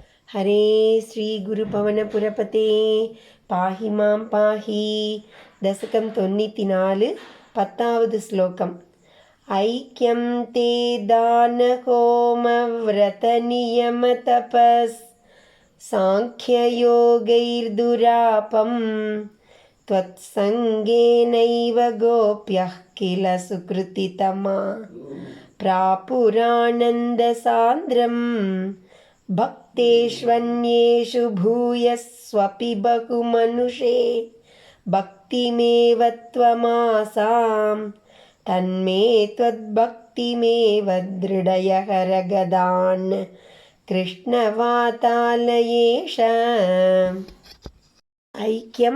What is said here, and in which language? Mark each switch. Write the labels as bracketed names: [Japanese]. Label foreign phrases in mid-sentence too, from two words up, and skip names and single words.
[Sanskrit] हरे श्री गुरुपवनपुरपते पाहि मां पाहि दशकं 94 [Tamil] 10வது ஸ்லோகம் [Sanskrit] ஐக்கியம் ते दानहोमव्रतनियमतपस् साङ्ख्ययोगैर्दुरापं त्वत्सङ्गेनैव गोप्यः किल सुकृतितमा प्रापुरानन्दसान्द्रम् भक्तेष्वन्येषु भूयस्वपि बहुमनुषे भक्तिमेव त्वमासां तन्मे त्वद्भक्तिमेव दृढय हरगदान् कृष्णवातालयेश ऐक्यं